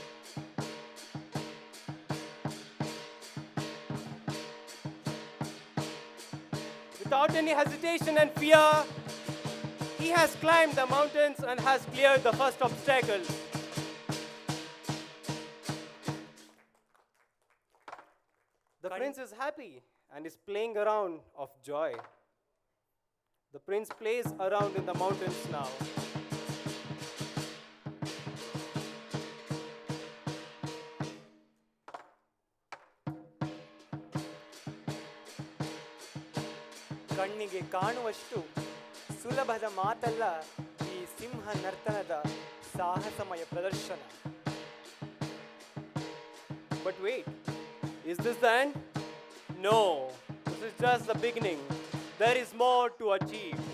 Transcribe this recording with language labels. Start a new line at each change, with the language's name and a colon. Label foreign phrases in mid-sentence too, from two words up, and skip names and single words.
English: Without any hesitation and fear, he has climbed the mountains and has cleared the first obstacle. The prince is happy and is playing around of joy. The prince plays around in the mountains now.
Kannada: ಕಣ್ಣಿಗೆ ಕಾಣುವಷ್ಟು ಸುಲಭದ ಮಾತಲ್ಲ ಈ ಸಿಂಹ ನರ್ತನದ ಸಾಹಸಮಯ ಪ್ರದರ್ಶನ.
English: But wait, is this the end? No, this is just the beginning. There is more to achieve.